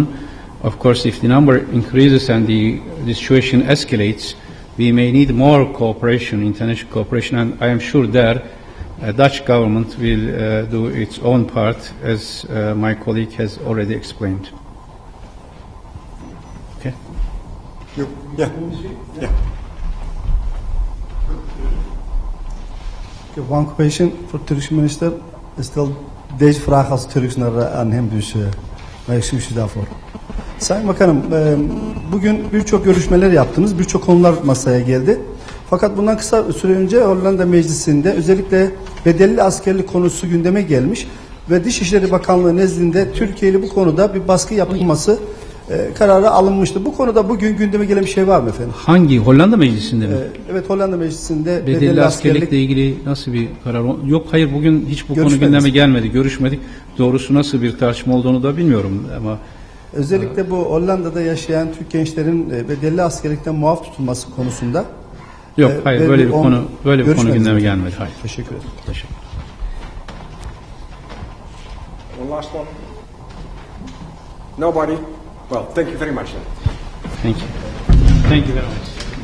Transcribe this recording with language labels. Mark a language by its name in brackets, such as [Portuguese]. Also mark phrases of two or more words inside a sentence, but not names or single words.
[English] Of course, if the number increases and the situation escalates, we may need more cooperation, international cooperation, and I am sure that Dutch government will do its own part, as my colleague has already explained. Okay. Yeah. Okay, one question for Turkish minister. [Dutch] Stel deze vraag als Turks aan hem, dus excuses daarvoor. [Turkish] Sayın Bakanım, bugün birçok görüşmeler yaptınız, birçok konular masaya geldi. Fakat bundan kısa süre önce Hollanda Meclisi'nde özellikle bedelli askerlik konusu gündeme gelmiş ve Dışişleri Bakanlığı nezdinde Türkiye'li bu konuda bir baskı yapılması kararı alınmıştı. Bu konuda bugün gündeme gelen bir şey var mı efendim? Hangi? Hollanda Meclisi'nde mi? Evet, Hollanda Meclisi'nde Bedelli askerlikle ilgili nasıl bir karar? Yok, hayır, bugün hiç bu konu gündeme gelmedi, görüşmedik. Doğrusu nasıl bir tartışma olduğunu da bilmiyorum ama özellikle bu Hollanda'da yaşayan Türk gençlerin bedelli askerlikten muaf tutulması konusunda yok, hayır, böyle bir konu gündeme gelmedi. Hayır. Teşekkür ederim. Teşekkür. [English] One last one. Nobody? Well, thank you very much then. Thank you. Thank you very much.